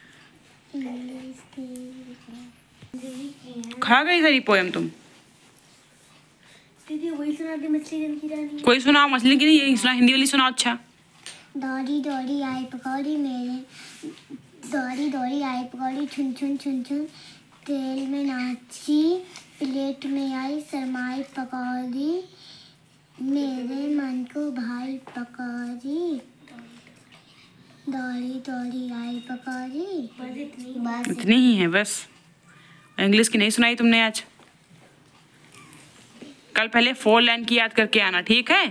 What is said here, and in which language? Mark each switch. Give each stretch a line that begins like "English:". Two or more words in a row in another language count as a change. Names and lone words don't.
Hindi: खा गई सारी पोएम तुम। दीदी वही सुना दी, मछली रंग की रानी। कोई सुनाओ, मछली की नहीं, यही सुना, हिंदी वाली सुनाओ। अच्छा। दौड़ी दौड़ी आई पकौड़ी मेरे, दौड़ी दौड़ी आई पकौड़ी, छुन छुन छुन छुन तेल में नाची, प्लेट में आई शरमाई पकौड़ी, मेरे मन को भाई पकौड़ी, दौड़ी दौड़ी आई पकौड़ी। बस इतनी ही है बस। इंग्लिश की नहीं सुनाई तुमने आज। कल पहले 4 लाइन की याद करके आना, ठीक है।